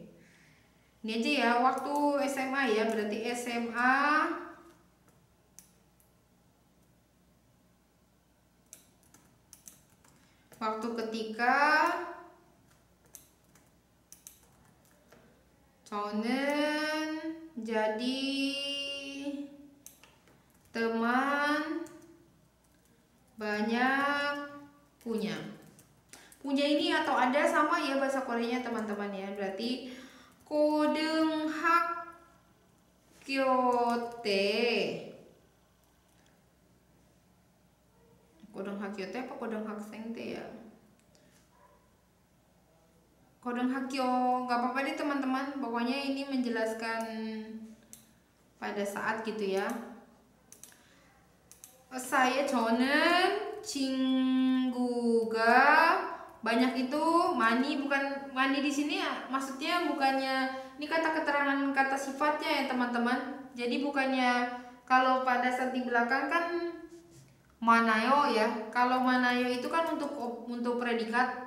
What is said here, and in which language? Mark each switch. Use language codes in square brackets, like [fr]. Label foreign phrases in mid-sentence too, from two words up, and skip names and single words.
[id] Ini aja ya waktu SMA ya, berarti SMA waktu ketika 저는 jadi teman banyak punya. Punya ini atau ada sama ya bahasa Koreanya teman-teman ya. [ko] Berarti 고등학교 때 고등학교 때 apa 고등학생 때 ya? [id] 고등학교 nggak apa-apa deh teman-teman. Pokoknya ini menjelaskan pada saat gitu ya. [ko] 저는 친구가 [id] banyak itu mani, bukan mani di sini ya, maksudnya bukannya ini kata keterangan kata sifatnya ya teman-teman. Jadi bukannya kalau pada saat di belakang kan manayo ya. Kalau manayo itu kan untuk predikat.